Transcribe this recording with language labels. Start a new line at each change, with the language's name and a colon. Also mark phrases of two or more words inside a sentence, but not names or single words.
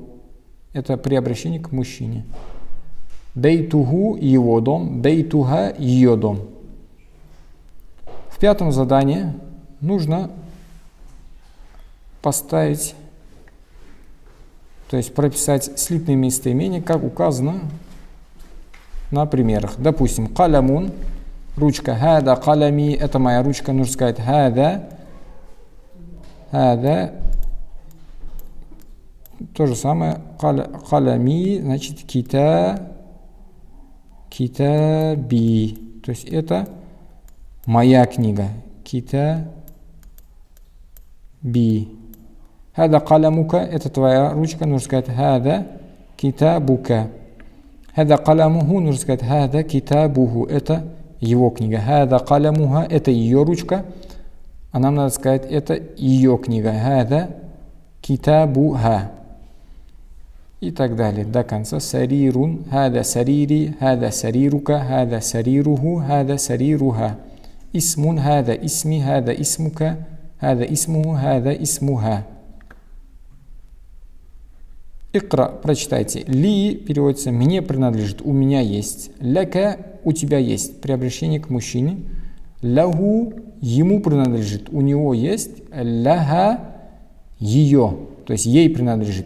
Russian: Это при обращении к мужчине. Бейтуху его дом, бейтуха ее дом. В пятом задании нужно поставить, то есть прописать слитные местоимения, как указано на примерах. Допустим,
Arabic: قلمٌ, ручка, هذا قلمي,
Russian: это моя ручка, нужно сказать хада, то же самое, калями, значит китаби, то есть это моя книга, китаби.
Arabic: هذا قلمك,
Russian: это твоя ручка, нужно сказать
Arabic: هذا كتابك. هذا قلمه,
Russian: нужно сказать
Arabic: هذا كتابه,
Russian: это его книга.
Arabic: هذا قلمها,
Russian: это ее ручка, а нам надо сказать, это ее книга.
Arabic: هذا كتابها.
Russian: И так далее, до конца.
Arabic: سريرٌ، هذا سريري، هذا سريرك، هذا سريره، هذا سريرها. اسمٌ، هذا اسمي، هذا اسمك، هذا اسمه، هذا اسمها.
Russian: Икра, прочитайте. Ли переводится «мне принадлежит», «у меня есть». Ляка – «у тебя есть», при обращении к мужчине. Лаху – «ему принадлежит», «у него есть». Ляха – «ее», то есть «ей принадлежит».